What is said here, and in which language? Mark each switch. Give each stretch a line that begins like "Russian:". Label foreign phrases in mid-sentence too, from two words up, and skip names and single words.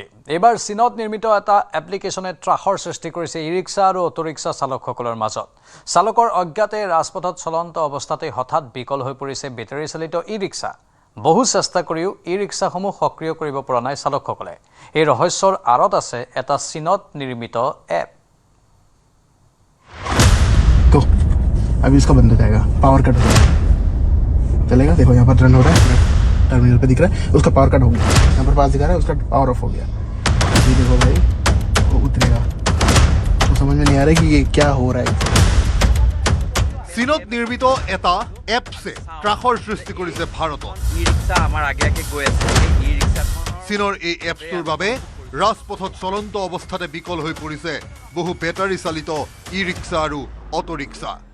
Assamese: এইবাৰ চীনত নিৰ্মিত এটা এপ্লিকেশ্যনে ত্ৰাসৰ সৃষ্টি কৰিছে ই ৰিক্সা আৰু অটো ৰিক্সা চালকসকলৰ মাজত। চালকৰ অজ্ঞাতে ৰাজপথত চলন্ত অৱস্থাতে হঠাৎ বিকল হৈ পৰিছে বেটাৰী চালিত ই ৰিক্সা। বহু চেষ্টা কৰিও ই ৰিক্সাসমূহ সক্ৰিয় কৰিব পৰা নাই চালকসকলে। এই ৰহস্যৰ আঁৰত আছে এটা চীনত নিৰ্মিত এপ।
Hindi: अभी इसका बंद हो जाएगा,
English: power cut
Hindi: हो जाएगा, चलेगा। देखो यहाँ पर रन हो रहा है, टर्मिनल पे दिख रहा है, उसका
English: power cut
Hindi: हो गया। यहाँ पर पास दिखा रहा है, उसका
English: power off
Hindi: हो गया। ये देखो भाई, वो उतरेगा। तो समझ में नहीं आ रहा है कि ये क्या हो रहा है।
Assamese: চীনত নিৰ্মিত এটা এপছে ত্ৰাসৰ সৃষ্টি কৰিছে ভাৰতত। ই ৰিক্সা আমাৰ আগে আগে গৈ আছে। ই ৰিক্সাখন চীনৰ এই এপটোৰ বাবে ৰাজপথত চলন্ত অৱস্থাতে বিকল হৈ পৰিছে বহু বেটাৰী চালিত ই ৰিক্সা আৰু অটো ৰিক্সা।